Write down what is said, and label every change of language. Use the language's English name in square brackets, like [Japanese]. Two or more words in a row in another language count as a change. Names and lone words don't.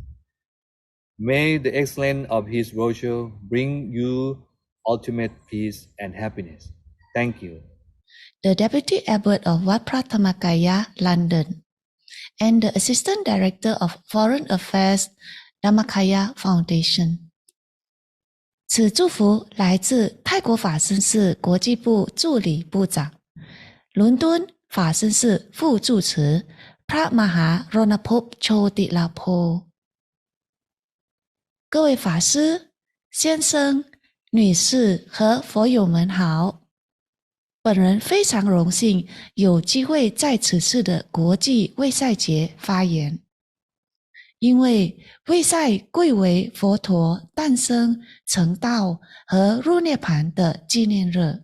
[English] May the excellence of his virtue bring you ultimate peace and happiness. Thank you. The Deputy Abbot of Wat Prathamakaya, London, and the Assistant Director of Foreign Affairs, Dhammakaya Foundation. [Chinese] 此祝福来自泰国法身寺国际部助理部长、伦敦法身寺副住持พระมหารณภพโชติลาโภ。各位法师、先生、女士和佛友们好，本人非常荣幸有机会在此次的国际卫赛节发言。因为卫赛贵为佛陀诞生、成道和入涅盘的纪念日。